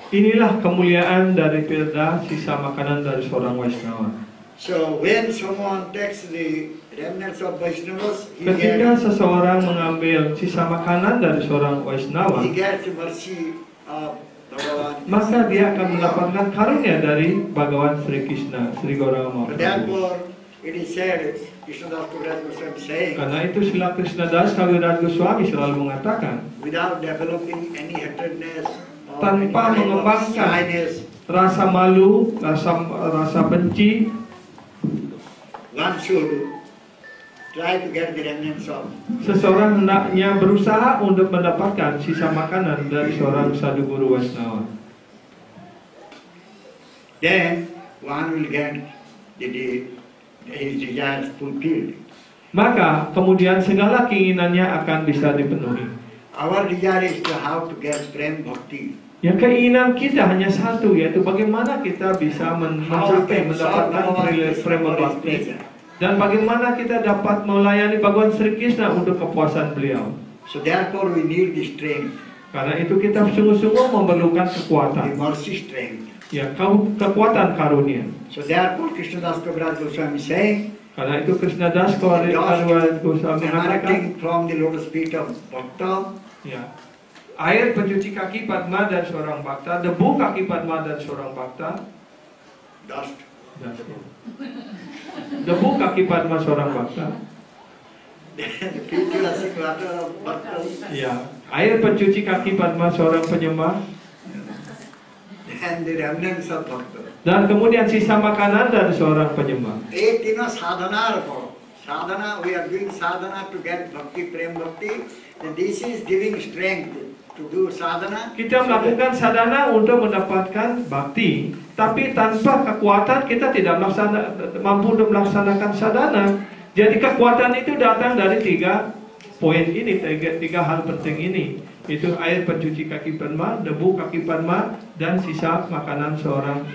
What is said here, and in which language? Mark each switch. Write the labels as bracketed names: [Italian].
[Indonesian] Inilah kemuliaan dari Pirda, sisa makanan dari seorang Vaishnava. [English] So when someone takes the remnants of Vaishnavas, [Indonesian] Ketika seseorang mengambil sisa makanan dari seorang Vaishnava, [English] he gets mercy of Bhagavan. [Indonesian] maka dia akan mendapatkan karunia dari Bhagawan Sri Krishna, Sri Gauranga Mahaprabhu. [English] therefore, it is said, Krishnadas Kaviraj Goswami saying, [Indonesian] Karena itu Srila Krishnadas Kaviraj Goswami selalu mengatakan, [English] without developing any hatredness or [Indonesian] tanpa [English] any kind of [Indonesian] mengembangkan [English] shyness, [Indonesian] rasa malu, rasa benci, [English] one should try to get the remnants of. [Indonesian] seseorang hendaknya berusaha untuk mendapatkan sisa makanan dari seorang sadhu guru Vaishnava. [English] Then one will get his desires fulfilled. [Indonesian] Maka kemudian segala keinginannya akan bisa dipenuhi. [English] Our desire is to how to get prem bhakti. [Indonesian] Ya, keinginan kita hanya satu, yaitu bagaimana kita bisa mencapai mendapatkan prema bhakti, dan bagaimana kita dapat melayani Bhagawan Sri Krishna untuk kepuasan beliau. [English] So therefore we need the strength, [Indonesian] Karena itu kita sungguh-sungguh memerlukan [English] the [Indonesian] kekuatan, [English] mercy strength. [Indonesian] ya kekuatan karunia. [English] So therefore Krishnadas Kaviraj Goswami saying, [Indonesian] Karena itu Krishnadas Kaviraj Goswami mengatakan, [English] emanating from the lotus feet of Bhakta, [Indonesian] ya, air pencuci kaki Padma dan seorang bhakta, debu kaki Padma dan seorang bhakta, [English] dust. [Indonesian] debu kaki Padma seorang bhakta, [English] The pure classic water of Bhakta. [Indonesian] ya, air pencuci kaki Padma seorang penyembah, [English] and the remnants of bhakta. [Indonesian] dan kemudian sisa makanan dari seorang penyembah. [Bangla] Ek tino sadhana ko. [English] Sadhana, we are doing sadhana to get bhakti, prem bhakti, and this is giving strength to do sadhana. [Indonesian] Kita melakukan sadhana untuk mendapatkan bakti, tapi tanpa kekuatan kita tidak mampu untuk melaksanakan sadhana. Jadi kekuatan itu datang dari 3 poin ini, 3 hal penting ini. Itu air pencuci kaki Padma, debu kaki Padma, dan sisa makanan seorang.